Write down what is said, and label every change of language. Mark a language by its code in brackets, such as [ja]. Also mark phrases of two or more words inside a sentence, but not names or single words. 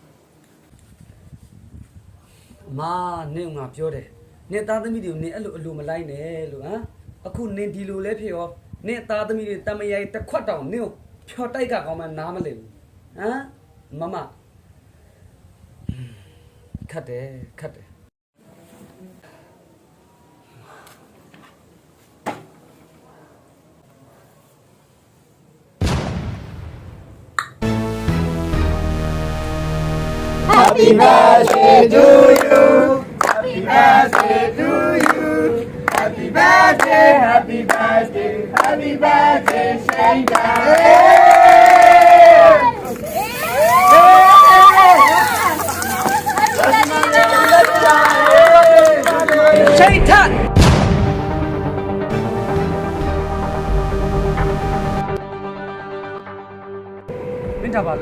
[my] အမနင်ငါပြောတယ်နင်သားသမီးတွေကိုနင်အဲ့လိုအလိုမလိုက်နဲ့လို့ဟမ်အခုနင်ဒီလိုလဲဖြစ်ရောနင်သားသမီးတွေတမယိုင်တစ်ခွက်တောင်နင်ကိုဖြော်တိုက်ကကောင်းမှနားမလည်ဘူးဟမ်မခတ်တယ် [en] Happy birthday to you Happy birthday to you Happy birthday Happy birthday Happy birthday Shanka [my] ရှိတ်ထမင်းတာပါလို့